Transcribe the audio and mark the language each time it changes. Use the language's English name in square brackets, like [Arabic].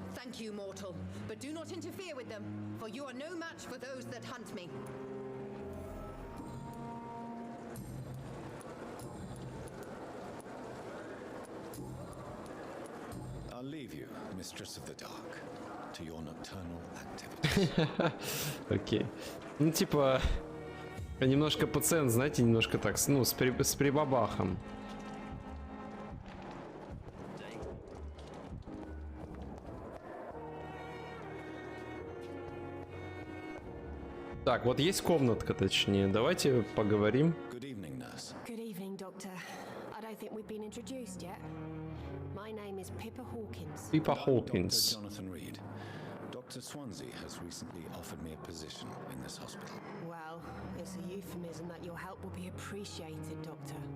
[English] Thank you, mortal, but do not interfere with them, for you are no match for those that hunt me. I'll leave you, Mistress of the Dark, to your nocturnal activities. [Russian] Окей. Ну, типа, немножко пациент, знаете, немножко так, ну, с прибабахом. Так, вот есть комнатка, точнее. Давайте поговорим. [English] Good evening, nurse. Good evening, Doctor. I don't think we've been introduced yet. My name is Pippa Hawkins. Pippa Hawkins. Dr. Jonathan Reed. Dr. Swansea has recently offered me a position in this hospital. Well, it's a euphemism that your help will be appreciated, Doctor.